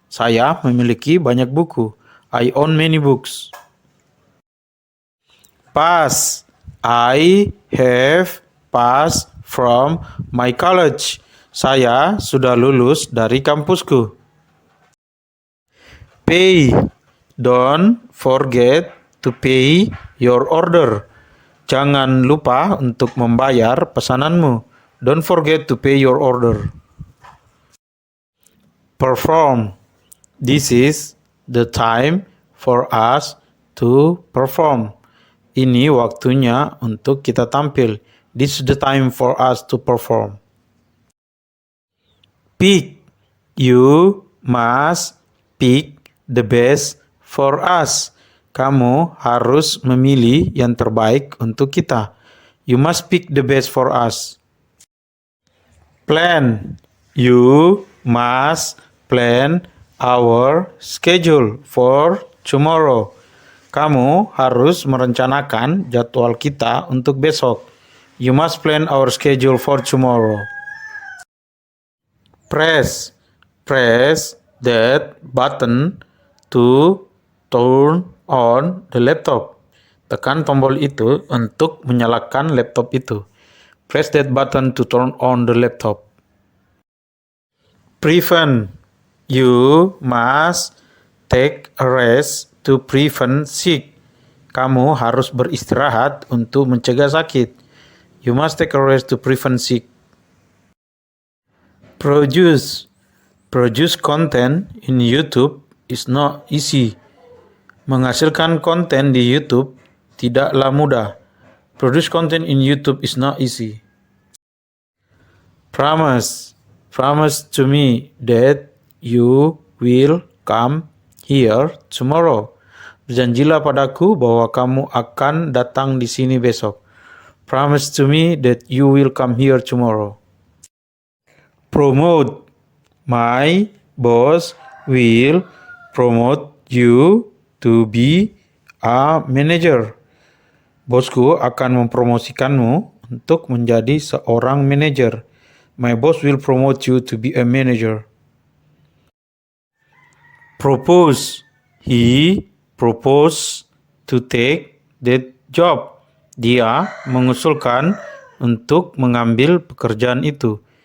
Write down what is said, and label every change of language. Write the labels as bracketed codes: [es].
[id] Saya memiliki banyak buku. [en] I own many books. Pass. I have passed from my college. [id] Saya sudah lulus dari kampusku. [en] Pay. Don't forget to pay your order. [id] Jangan lupa untuk membayar pesananmu. [en] Don't forget to pay your order. Perform. This is the time for us to perform. [id] Ini waktunya untuk kita tampil. [en] This is the time for us to perform. Pick. You must pick the best for us. [id] Kamu harus memilih yang terbaik untuk kita. [en] You must pick the best for us. Plan. You must plan our schedule for tomorrow. [id] Kamu harus merencanakan jadwal kita untuk besok. [en] You must plan our schedule for tomorrow. Press. Press that button to turn on the laptop. [id] Tekan tombol itu untuk menyalakan laptop itu. [en] Press that button to turn on the laptop. Prevent. You must take a rest to prevent sick. [id] Kamu harus beristirahat untuk mencegah sakit. [en] You must take a rest to prevent sick. Produce. Produce content in YouTube is not easy. [id] Menghasilkan konten di YouTube tidaklah mudah. [en] Produce content in YouTube is not easy. Promise. Promise to me that you will come here tomorrow. [id] Berjanjilah padaku bahwa kamu akan datang di sini besok. [en] Promise to me that you will come here tomorrow. Promote. My boss will promote you to be a manager. [id] Bosku akan mempromosikanmu untuk menjadi seorang manajer. [en] My boss will promote you to be a manager. Propose. He proposed to take that job. [id] Dia mengusulkan untuk mengambil pekerjaan itu.